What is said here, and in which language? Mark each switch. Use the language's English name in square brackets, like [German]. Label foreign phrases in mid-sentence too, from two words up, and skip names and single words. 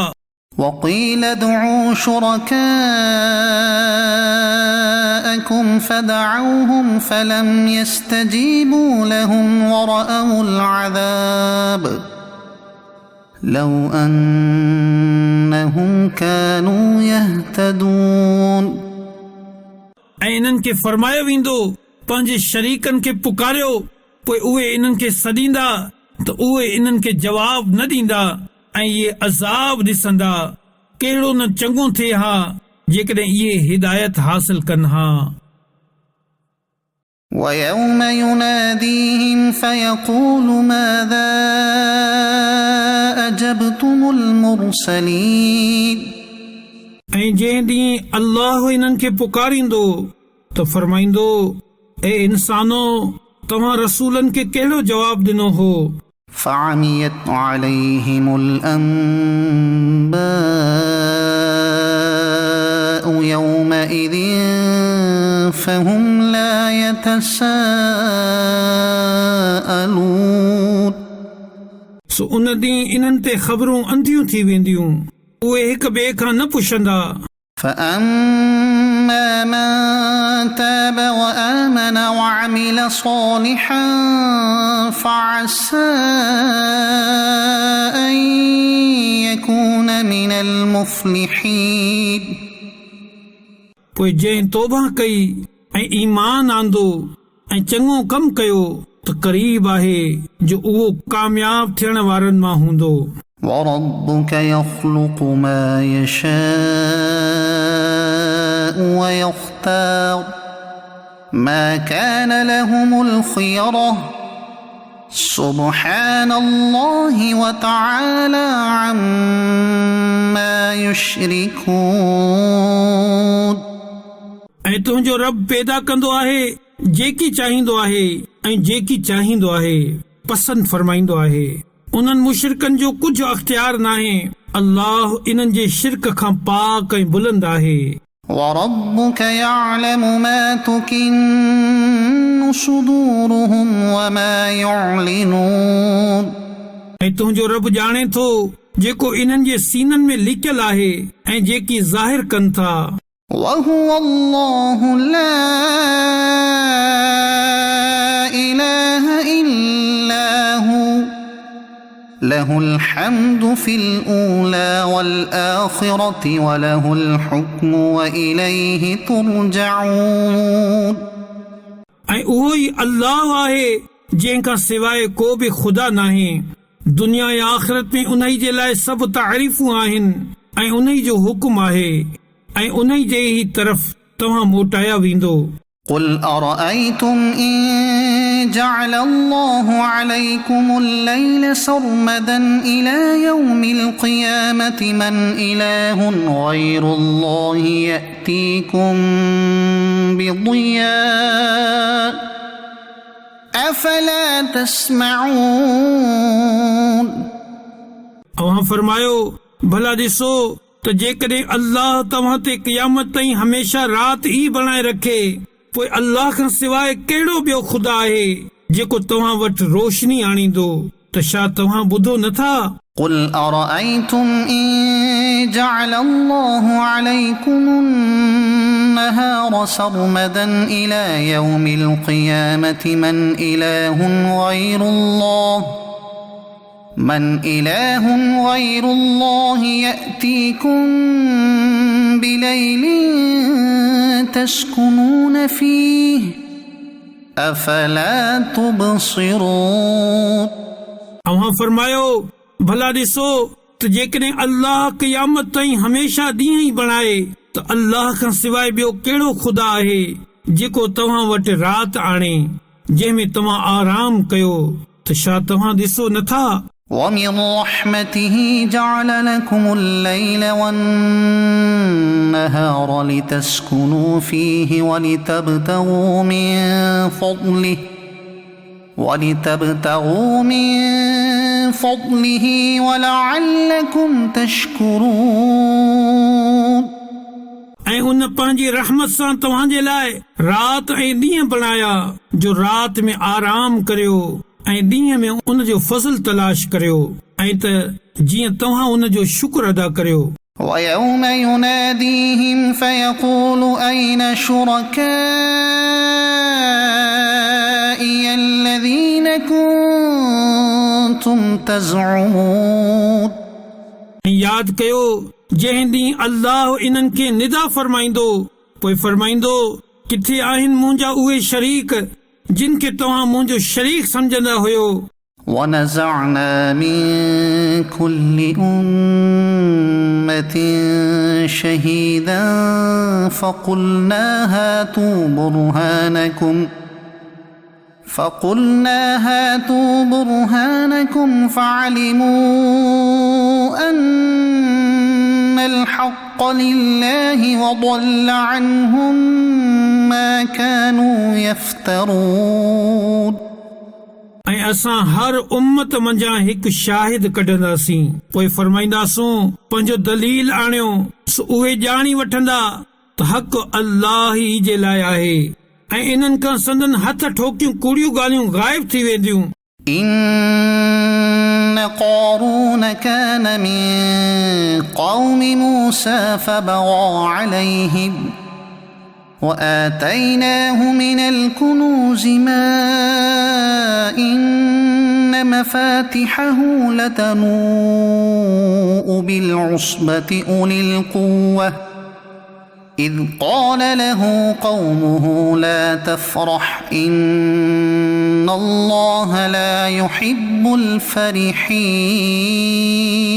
[Arabic] وقيل ادعوا شركاءكم فدعوهم فلم يستجيبوا لهم ورأوا العذاب لو أنهم كانوا يهتدون [Sindhi] ऐं इन्हनि खे फरमायो वेंदो पंहिंजे शरीकनि खे पुकारियो पोइ उहे इन्हनि खे सॾींदा त उहे इन्हनि खे जवाब न ॾींदा ऐं इहे अज़ाब ॾिसंदा कहिड़ो न चङो थिए हा जेकॾहिं इहे हिदायत हासिल कनि हा [Arabic] ويوم يناديهم فيقول ماذا أجبتم المرسلين [Sindhi] ऐं जंहिं ॾींहुं अल्लाह इन्हनि खे पुकारींदो त फरमाईंदो ए इंसानो तव्हां रसूलनि खे कहिड़ो जवाब ॾिनो हो [Arabic] فعميت عليهم الأنباء يومئذ فهم لا يتساءلون [Sindhi] सो उन ॾींहुं इन्हनि ते ख़बरूं अंधियूं थी वेंदियूं उहे हिक ॿिए खां न पुछंदा [Arabic] فأما من تاب وآمن وعمل صالحا فعسى أن يكون من المفلحين [Sindhi] पोइ जंहिं तौबा कई ऐं ईमान आंदो ऐं चङो कमु कयो त क़रीब आहे जो उहो कामयाब थियण वारनि मां हूंदो [Arabic] وربك يخلق ما يشاء ويختار ما كان لهم الخيرة سبحان الله وتعالى عما يشركون [Sindhi] ऐं तुंहिंजो रब पैदा कंदो आहे जेकी चाहींदो आहे ऐं जेकी चाहींदो आहे पसंदि फरमाईंदो आहे उन्हनि मुशरिकनि जो कुझु अख्तियार नाहे अल्लाह इन्हनि जे शिरक खां पाक ऐं बुलंद आहे [Arabic] وربك يعلم ما تكن صدورهم وما يعلنون [Sindhi] ऐं तुंहिंजो रब ॼाणे थो जेको इन्हनि जे सीननि में लिकियल आहे ऐं जेकी ज़ाहिर कनि था [Arabic] وهو الله لا إله إلا هو له الحمد في الأولى والآخرة وله الحكم وإليه ترجعون [Sindhi] ऐं उहो ई अल्लाह आहे जंहिं खां सवाइ को बि ख़ुदा नाहे दुनिया ऐं आख़िरत में उन्ही जे लाइ सभु तारीफ़ूं आहिनि ऐं उन्ही जो हुकुम आहे ऐं उन्ही जे ई तरफ़ तव्हां मोटाया वेंदो [Arabic] قل أرأيتم إن جعل الله عليكم الليل سرمدا إلى يوم القيامة من إله غير الله يأتيكم بضياء أفلا تسمعون [Sindhi] अवां फरमायो भला ॾिसो त जेकॾहिं अल्लाह तव्हां ते क़यामत ताईं हमेशा राति ई बणाए रखे पोइ अल्लाह खां सवाइ कहिड़ो ॿियो ख़ुदा आहे जेको तव्हां वटि रोशनी आणींदो त छा तव्हां ॿुधो नथा [Arabic] قل أرأيتم إن جعل الله عليكم النهار سرمدا إلى يوم القيامة من إله غير الله يأتيكم بليل تسكنون فيه أفلا تبصرون [Sindhi] अवां फरमायो भला ॾिसो त जेकॾहिं अल्लाह क़यामत ताईं हमेशा ॾींहं ई बणाए त अल्लाह खां सवाइ ॿियो कहिड़ो ख़ुदा आहे जेको तव्हां वटि राति आणे जंहिंमें तव्हां आराम कयो त छा तव्हां ॾिसो नथा [Arabic] ومن رحمته جعل لكم الليل والنهار لتسكنوا فيه ولتبتغوا من فضله ولعلكم تشكرون [Sindhi] ऐं उन पंहिंजी रहमत सां तव्हांजे लाइ राति ऐं ॾींहं बणाया जो राति में आराम करियो ऐं ॾींहं में उन जो फज़ल तलाश करियो ऐं त जीअं तव्हां उन जो शुक्र अदा करियो [Arabic] ويوم يناديهم فيقول أين شركائي الذين كنتم تزعمون [Sindhi] यादि कयो जंहिं ॾींहुं अल्लाह इन्हनि खे निदा फरमाईंदो पोइ फरमाईंदो किथे आहिनि मुंहिंजा उहे शरीक जिन खे तव्हां मुंहिंजो शरीक समझंदा हुयो [Arabic] ونزعنا من كل أمة شهيدا فقلنا هاتوا برهانكم فعلموا أن الحق لله وضل عنهم ما كانوا يفترون [Sindhi] ऐं असां हर उम्मत मंझां हिकु शाहिद कढंदासीं पोइ फरमाईंदासूं पंहिंजो दलील आणियो सो उहे ॼाणी वठंदा त हक़ अल्लाह ई जे लाइ आहे ऐं इन्हनि खां संदन हथ ठोकियूं कूड़ियूं ॻाल्हियूं गायब थी वेंदियूं [Arabic] إن قارون كان من قوم موسى فبغى عليهم وآتيناه من الكنوز ما إن مفاتحه لتنوء بالعصبة أولي القوة إذ قال له قومه لا تفرح إن الله لا يحب الفرحين